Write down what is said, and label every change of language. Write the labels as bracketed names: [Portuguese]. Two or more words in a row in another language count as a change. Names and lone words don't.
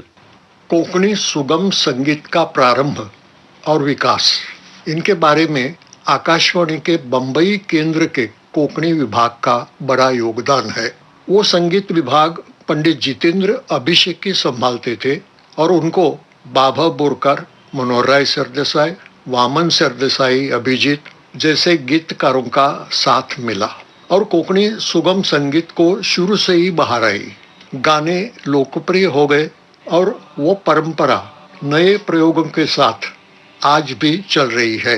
[Hindi] कोंकणी सुगम संगीत का प्रारंभ और विकास, इनके बारे में आकाशवाणी के बंबई केंद्र के कोंकणी विभाग का बड़ा योगदान है। वो संगीत विभाग पंडित जितेंद्र अभिषेकी संभालते थे और उनको बाभा बोरकर, मनोहरराय सरदेसाई, वामन सरदेसाई, अभिजीत जैसे गीतकारों का साथ मिला और कोंकणी सुगम संगीत को शुरू से ही बहार आई। गाने लोकप्रिय हो गए और वो परंपरा नए प्रयोगों के साथ आज भी चल रही है।